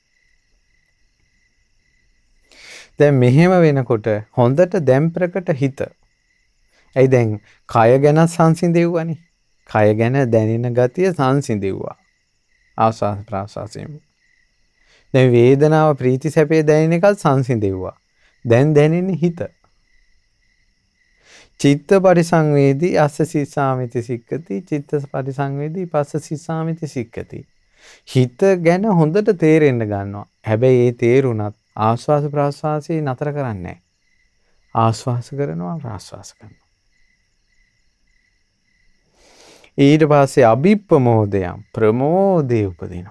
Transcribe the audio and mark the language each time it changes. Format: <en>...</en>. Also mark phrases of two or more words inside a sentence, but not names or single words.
<si>දැන් මෙහෙම වෙනකොට හොඳට දැන් ප්‍රකට හිත. ඇයි දැන් කය ගැන සංසිඳෙව්වනේ. කය ගැන දැනෙන ගතිය සංසිඳෙව්වා. ආස්වාද ප්‍රාස්වාසයෙන්. දැන් වේදනාව ප්‍රීති සැපේ දැනෙන එකත් සංසිඳෙව්වා. දැන් දැනෙන්නේ හිත.</si> <pi>චිත්ත පරිසංවේදී අස්ස සිස්සාමිති සික්කති. චිත්ත පරිසංවේදී පස්ස සිස්සාමිති සික්කති.</pi> <si>හිත ගැන හොඳට තේරෙන්න ගන්නවා. හැබැයි ඒ තේරුණත් ආස්වාස ප්‍රාස්වාසයේ නතර කරන්නේ නැහැ. ආස්වාස කරනවා ප්‍රාස්වාස කරනවා. ඊට පස්සේ අභිප්පමෝදයන් ප්‍රමෝදේ උපදිනවා.</si>